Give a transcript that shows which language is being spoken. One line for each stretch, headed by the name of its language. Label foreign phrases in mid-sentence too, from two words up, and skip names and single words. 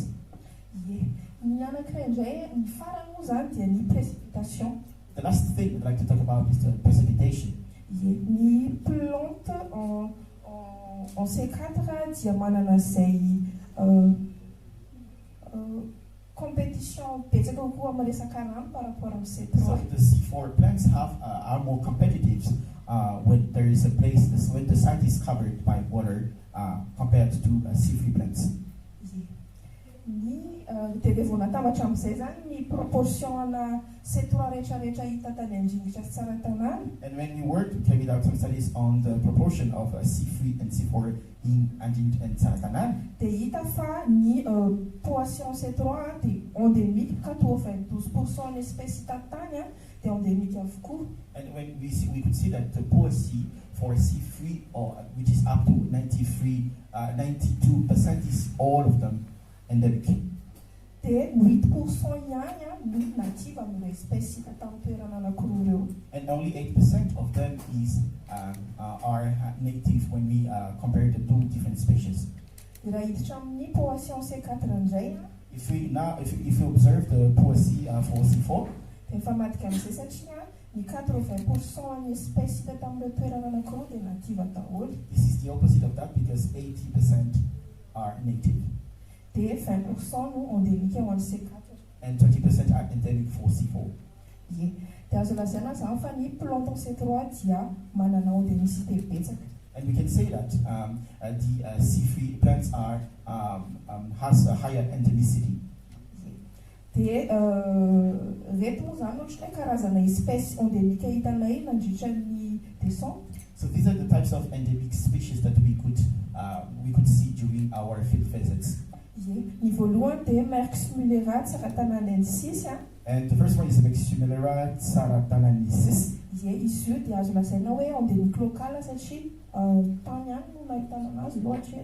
Malagasy: Ie, ny anankiray indray ny farany moa zany dia ny précipitation.
English: The last thing I'd like to talk about is the precipitation.
Malagasy: Ie, ny
French: plante en C4
Malagasy: dia manana izay compétition betsaka kokoa amin'ny resaka rano
French: par rapport
Malagasy: amin'ny C3.
English: So the C4 plants are more competitive when there is a place when the site is covered by water compared to C3 plants.
Malagasy: Ny dia vao natambatra amin'izay zany ny proportion ana C3 rehetrarehetra hita tany Anjingitra sy Tsaratanana.
English: And when we carried out some studies on the proportion of C3 and C4 in Anjingitra and Tsaratanana,
Malagasy: dia hita fa ny population C3 dia endémique 92% ny espèce hita tany dia endémique avokoa.
English: And when we could see that the policy for C3 which is up to 92% is all of them endemic.
Malagasy: dia 8% ihany no nativa amin'ilay espèce hita tamin'ny toerana anankiroa ireo.
English: And only 8% of them are native when we compare the two different species.
Malagasy: Raha hiditra amin'ny population C4 indray
English: If we observe the POC for C4,
Malagasy: dia mifamadika amin'izay satria ny 80% ny espèce hita tamin'ilay toerana anankiroa dia nativa daholo.
English: this is the opposite of that because 80% are native
Malagasy: Dia 20% no endémique ho an'ny C4.
English: and 20% are endemic for C4.
Malagasy: Ie. Dia azo lazaina zany fa ny planton C3 dia manana endémicité betsaka.
English: And we can say that the C3 plants has a higher endemicity.
Malagasy: Dia reto moa zany ohatran'ny karazana
French: espèce endémique
Malagasy: hitanay nandritra ny décembre.
English: So these are the types of endemic species that we could see during our field visits.
Malagasy: Ie. Ny voalohany dia Merx mullera tsaratananensis.
English: And the first one is Mexumellera tsaratanensis.
Malagasy: Ie, izy io dia azo lazaina hoe
French: endémique locale
Malagasy: satria tany ihany no nahitana anazy loatra.